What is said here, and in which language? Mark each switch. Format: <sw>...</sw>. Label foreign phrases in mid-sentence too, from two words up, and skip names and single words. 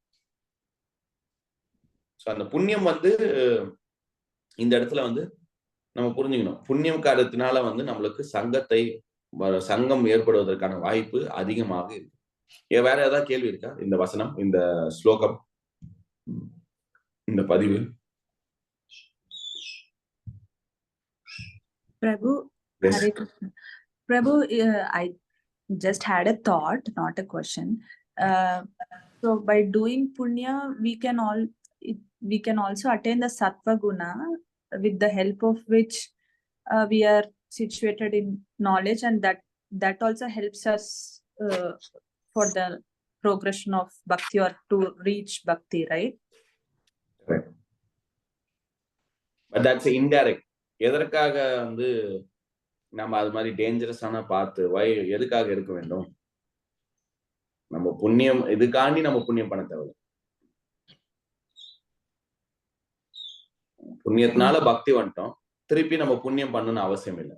<ta>அந்த புண்ணியம் வந்து இந்த இடத்துல வந்து நம்ம புரிஞ்சுக்கணும். புண்ணியம் காரணத்தினால வந்து நம்மளுக்கு சங்கம் ஏற்படுவதற்கான வாய்ப்பு அதிகமாக இருக்கு. வேற ஏதாவது கேள்வி இருக்கா? இந்த வசனம், இந்த ஸ்லோகம், இந்த பதிவு?</ta> <en>Prabhu, Yes. Hare Krishna. Prabhu, I just had a thought, not a question. So by doing punya, we can also attain the</en> <sa>सत्त्व गुण,</sa> <en>with the help of which we are situated in knowledge, and that also helps us for the progression of bhakti, or to reach bhakti, right? Right. But that's indirect.</en> <ta>எதற்காக வந்து நம்ம அது மாதிரி டேஞ்சரஸான பார்த்து எதுக்காக இருக்க வேண்டும்? நம்ம புண்ணியம் இதுக்காண்டி நம்ம புண்ணியம் பண்ண தேவையில்லை. புண்ணியத்தினால பக்தி வந்துட்டோம், திருப்பி நம்ம புண்ணியம் பண்ணணும்னு அவசியம் இல்லை.</ta>